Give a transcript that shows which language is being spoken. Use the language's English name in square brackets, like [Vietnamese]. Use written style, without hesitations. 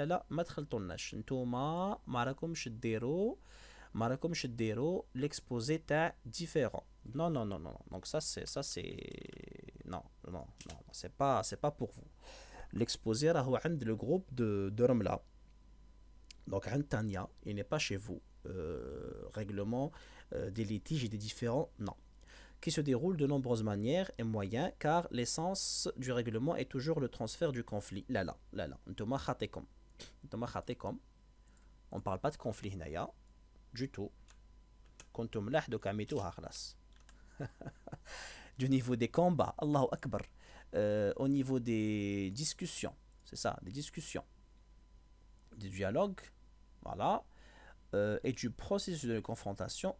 [Arabic] ما تخلطوناش نتوما ما راكمش ديروا l'exposé تاع différent. [French] Non. Donc ça c'est non, c'est pas pour vous. L'exposé [Arabic] راهو عند [French] le groupe de Ramla. Donc عند Tania, il n'est pas chez vous. Règlement des litiges et des différends, non. Qui se déroule de nombreuses manières et moyens, car l'essence du règlement est toujours le transfert du conflit. [Arabic] Là. نتوما خاطيكم. [French] On parle pas de conflit [Arabic] هنايا [French] du tout. [Arabic] كنتم ملاح دوك عميتوها خلاص. [French] Du niveau des combats, Allahu Akbar, au niveau des discussions, c'est ça, des discussions, des dialogues, voilà, et du processus de confrontation.